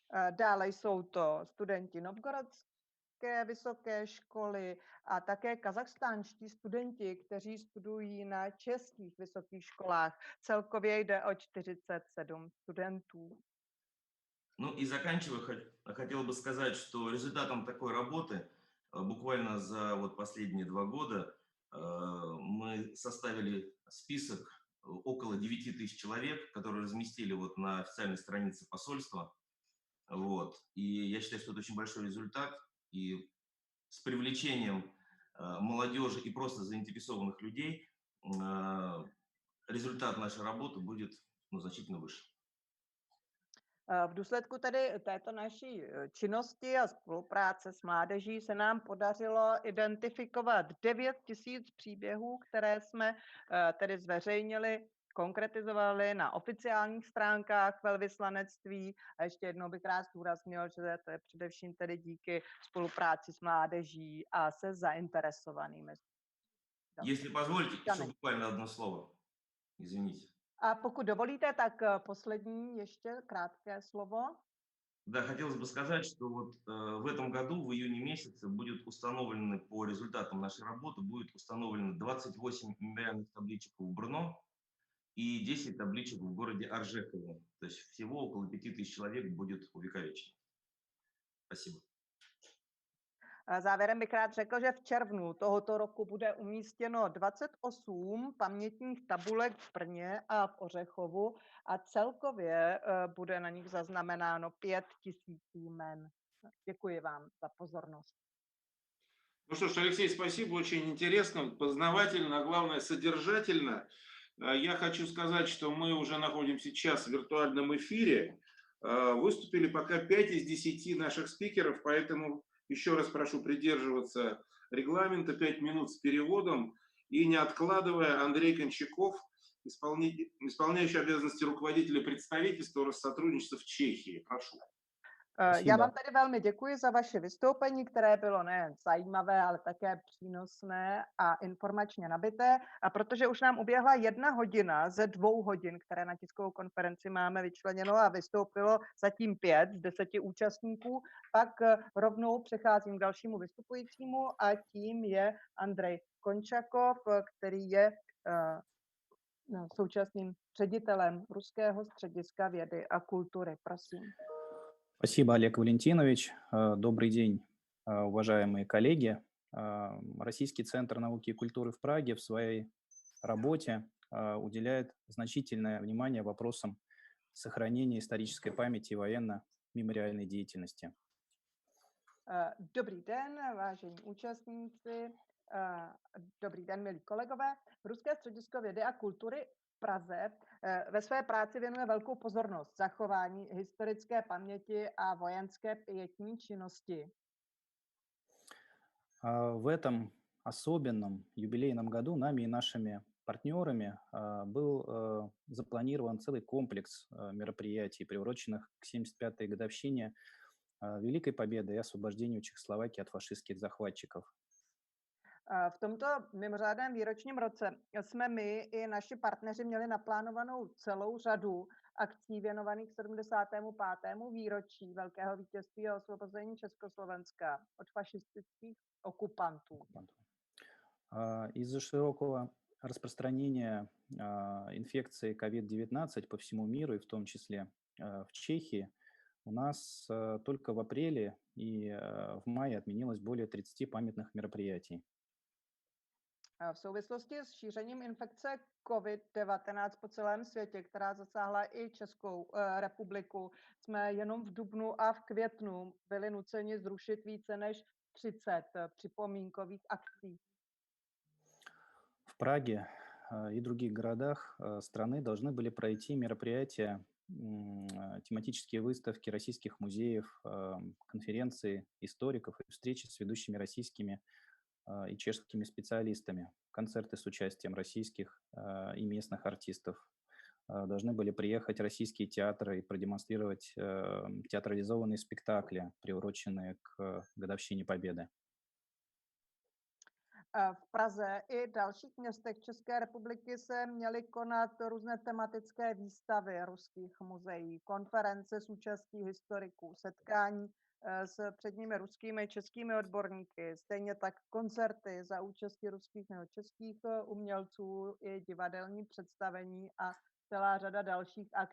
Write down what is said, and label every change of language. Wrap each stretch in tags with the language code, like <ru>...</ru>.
<cs>Dále jsou to studenti Novgorodské vysoké školy a také kazachstánští studenti, kteří studují na českých vysokých školách. Celkově jde o 47 studentů.</cs> <ru>Ну и заканчивая, хотел бы сказать, что результатом такой работы буквально за вот последние 2 года мы составили список около 9 тысяч человек, которые разместили вот на официальной странице посольства. Вот. И я считаю, что это очень большой результат. И с привлечением молодежи и просто заинтересованных людей результат нашей работы будет, ну, значительно выше.</ru> <cs>V důsledku tedy této naší činnosti a spolupráce s mládeží se nám podařilo identifikovat 9 000 příběhů, které jsme tedy zveřejnili, konkretizovali na oficiálních stránkách velvyslanectví. A ještě jednou bych rád zdůraznil, že to je především tedy díky spolupráci s mládeží a se zainteresovanými.</cs> <ru>Если позволите, еще буквально одно слово. Извините.</ru> <cs>A pokud dovolíte, tak poslední ještě krátké slovo.</cs> <ru>Да, хотелось бы сказать, что вот в этом году, в июне месяце, будет установлены по результатам нашей работы, будет установлено 28 мемориальных табличек в Брно и 10 табличек в городе Оржехово. То есть всего около 5000 человек будет увековечено. Спасибо.</ru> <cs>Závěrem bych rád řekl, že v červnu tohoto roku bude umístěno 28 pamětních tabulek v Brně a v Ořechovu a celkově bude na nich zaznamenáno 5000 jmen. Děkuji vám za pozornost.</cs> <ru>Ну что ж, Алексей, спасибо, очень интересно, познавательно, а главное содержательно. Я хочу сказать, что мы уже находимся час в виртуальном эфире. Выступили пока 5 из 10 наших спикеров, поэтому еще раз прошу придерживаться регламента, 5 минут с переводом. И не откладывая, Андрей Кончаков, исполняющий обязанности руководителя представительства Россотрудничества в Чехии. Прошу.</ru> <cs>Já vám tady velmi děkuji za vaše vystoupení, které bylo nejen zajímavé, ale také přínosné a informačně nabité. A protože už nám uběhla 1 hodina ze 2 hodin, které na tiskovou konferenci máme vyčleněno a vystoupilo zatím 5 z 10 účastníků, pak rovnou přecházím k dalšímu vystupujícímu a tím je Andrej Končakov, který je současným ředitelem Ruského střediska vědy a kultury. Prosím.</cs> <ru>Спасибо, Олег Валентинович. Добрый день, уважаемые коллеги. Российский центр науки и культуры в Праге в своей работе уделяет значительное внимание вопросам сохранения исторической памяти и военно-мемориальной деятельности.</ru> <cs>Dobrý den, vážení účastníci. Dobrý den, milí kolegové. Ruské středisko vědy a kultury v Praze ve své práci věnuje velkou pozornost zachování historické paměti a vojenské pietní činnosti.</cs> <ru>В этом особенном юбилейном году нами и нашими партнерами был запланирован целый комплекс мероприятий, приуроченных к 75-й годовщине Великой Победы и освобождению Чехословакии от фашистских захватчиков.</ru> <cs>V tomto mimořádném výročním roce jsme my i naši partneři měli naplánovanou celou řadu akcí věnovaných 75. výročí Velkého vítězství a osvobození Československa od fašistických okupantů.</cs> <ru>Из-за широкого распространения инфекции COVID-19 по всему миру, и в том числе в Чехии, у нас только в апреле и в мае отменилось более 30 памятных мероприятий.</ru> <cs>V souvislosti s šířením infekce COVID-19 po celém světě, která zasáhla i Českou republiku, jsme jenom v dubnu a v květnu byli nuceni zrušit více než 30 připomínkových akcí.</cs> <ru>В Праге и других городах страны должны были пройти мероприятия, тематические выставки российских музеев, конференции историков и встречи с ведущими российскими и чешскими специалистами, концерты с участием российских и местных артистов. Должны были приехать российские театры и продемонстрировать театрализованные спектакли, приуроченные к годовщине Победы.</ru> <cs>V Praze i dalších městech České republiky se měly konat různé tematické výstavy ruských muzeí, konference s účastí historiků, setkání s předními ruskými i českými odborníky, stejně tak koncerty za účasti ruských nebo českých umělců i divadelní představení a celá řada dalších</cs>